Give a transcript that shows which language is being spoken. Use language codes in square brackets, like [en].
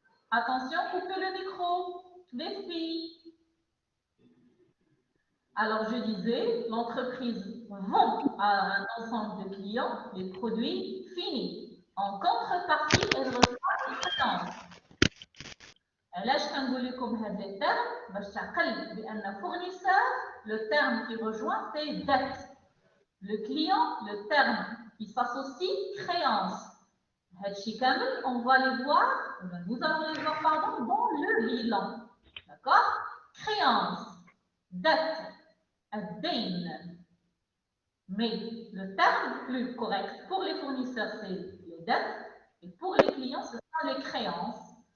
[fr] Attention, coupez le micro. Les filles. Alors, je disais, l'entreprise vend à un ensemble de clients les produits finis. En contrepartie, elle reçoit des créances. [ar] علاش كنقول لكم هاد لي تيرم باش تعقل بان fournisseur, [fr] le terme qui rejoint c'est dette. Le client, le terme qui s'associe, créance. [ar] هادشي كامل [fr] on va les voir, nous allons les voir pardon, dans le bilan. D'accord? Créance, dette, الدين. Mais le terme plus correct pour les fournisseurs c'est les dettes et pour les clients ce sont les créances.